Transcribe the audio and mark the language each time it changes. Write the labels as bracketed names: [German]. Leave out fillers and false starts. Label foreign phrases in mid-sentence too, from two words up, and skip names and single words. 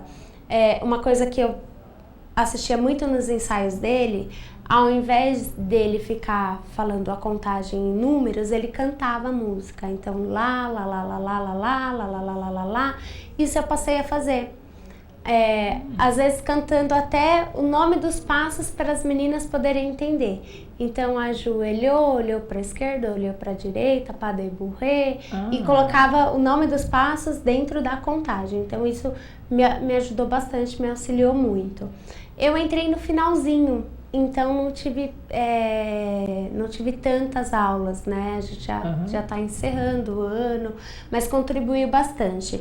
[Portuguese] Uma coisa que eu assistia muito nos ensaios dele, ao invés dele ficar falando a contagem em números, ele cantava a música. Então, lá, lá, lá, lá, lá, lá, lá, lá, lá, lá, lá, lá, lá. Isso eu passei a fazer. Às vezes cantando até o nome dos passos para as meninas poderem entender. Então, ajoelhou, olhou para a esquerda, olhou para a direita, [French] pas de bourrée, [Portuguese] e colocava o nome dos passos dentro da contagem. Então, isso me ajudou bastante, me auxiliou muito. Eu entrei no finalzinho, então não tive tantas aulas, né? A gente já está encerrando o ano, mas contribuiu bastante.